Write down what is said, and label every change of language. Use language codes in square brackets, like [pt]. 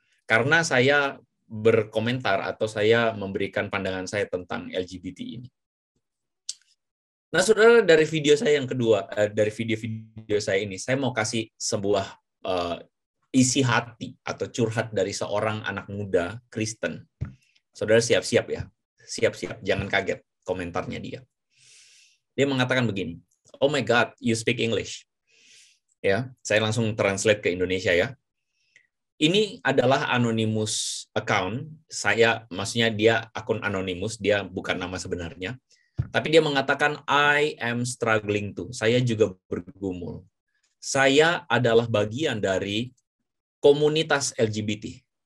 [id] Karena saya berkomentar atau saya memberikan pandangan saya tentang LGBT ini. Nah, saudara, dari video saya yang kedua, dari video-video saya ini, saya mau kasih sebuah isi hati atau curhat dari seorang anak muda Kristen. Saudara siap-siap ya, siap-siap, jangan kaget komentarnya dia. Dia mengatakan begini, [en] "Oh my God, you speak English." [id] Ya, saya langsung translate ke Indonesia ya. Ini adalah anonymous account. Maksudnya dia akun anonymous, dia bukan nama sebenarnya. Tapi dia mengatakan, [en] I am struggling too. [id] Saya juga bergumul. Saya adalah bagian dari komunitas LGBT.